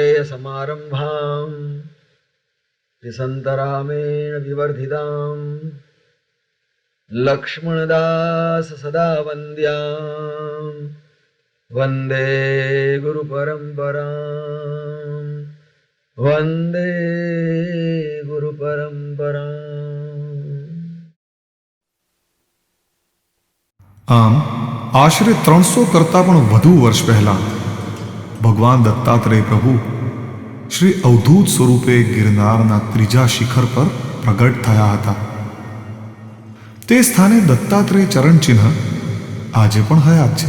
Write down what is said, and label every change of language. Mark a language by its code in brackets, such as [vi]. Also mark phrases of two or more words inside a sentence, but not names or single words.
[sa] समारम्भाम् निसन्तरामेण विवर्धिताम् लक्ष्मणदास सदा वन्द्याम् वन्दे गुरुपरम्पराम् वन्दे गुरुपरम्पराम्। [gu] આમ આશરે 300 કરતાં પણ વધુ વર્ષ પહેલા ભગવાન દત્તાત્રેય પ્રભુ શ્રી અવધૂત સ્વરૂપે ગિરનારના ત્રીજા શિખર પર પ્રગટ થયા હતા. તે સ્થાને દત્તાત્રેય ચરણચિહ્ન આજે પણ હયાત છે.